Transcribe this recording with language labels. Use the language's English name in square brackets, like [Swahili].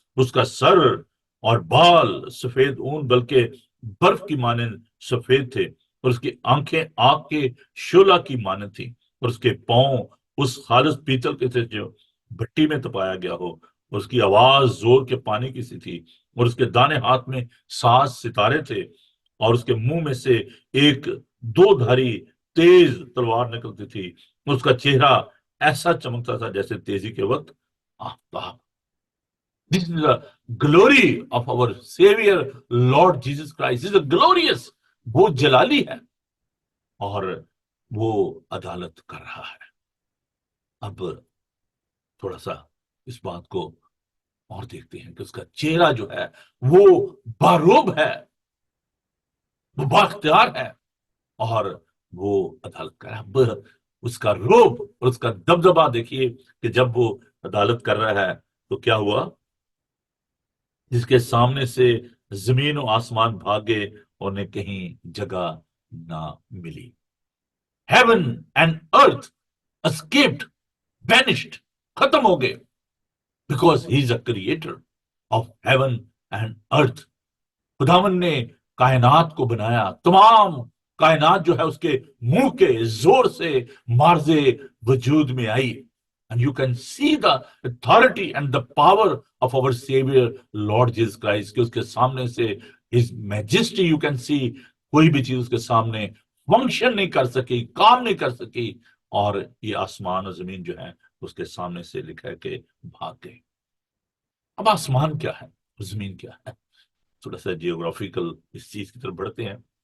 [Urdu] اس کا سر اور بال سفید اون بلکہ برف کی مانند سفید تھے، اور اس کی آنکھیں آگ کے شعلہ کی مانند تھیں، اور اس کے پاؤں اس خالص پیتل کے تھے جو بھٹی میں تپایا گیا ہو، اور اس کی آواز زور کے پانی کی سی تھی، اور اس کے دانے ہاتھ میں 7 ستارے تھے، اور اس کے منہ میں سے ایک 2 دھاری تیز تلوار نکلتی تھی. اس کا چہرہ ایسا چمکتا تھا جیسے تیزی کے وقت آفتاب. [English] This is the glory of our Savior Lord Jesus Christ. This is a glorious. [Urdu] وہ جلالی ہے اور وہ عدالت کر رہا ہے. اب تھوڑا سا اس بات کو اور دیکھتے ہیں کہ اس کا چہرہ جو ہے وہ باروب ہے، وہ بااختیار ہے، اور وہ عدالت کر رہا ہے. اب اس کا روب اور اس کا دبدبا دیکھیے کہ جب وہ عدالت کر رہا ہے تو کیا ہوا؟ جس کے سامنے سے زمین و آسمان بھاگے، انہیں کہیں جگہ نہ ملی. [English] Heaven and earth escaped, vanished، [Urdu] ختم ہو گئے. [English] Because he is a creator of heaven and earth. [Urdu] خداوند نے کائنات کو بنایا، تمام کائنات جو ہے اس کے منہ کے زور سے مارز وجود میں آئی. [English] And you can see the authority and the power of our Savior Lord Jesus Christ [Urdu] کہ اس کے سامنے سے [English] His majesty you can see. [Urdu] کوئی بھی چیز اس کے سامنے فنکشن نہیں کر سکی، کام نہیں کر سکی، اور یہ آسمان اور زمین جو ہے اس کے سامنے سے لکھا ہے کہ بھاگ گئے. اب آسمان کیا ہے، زمین کیا ہے؟ تھوڑا سا جیوگرافیکل اس چیز کی طرف بڑھتے ہیں.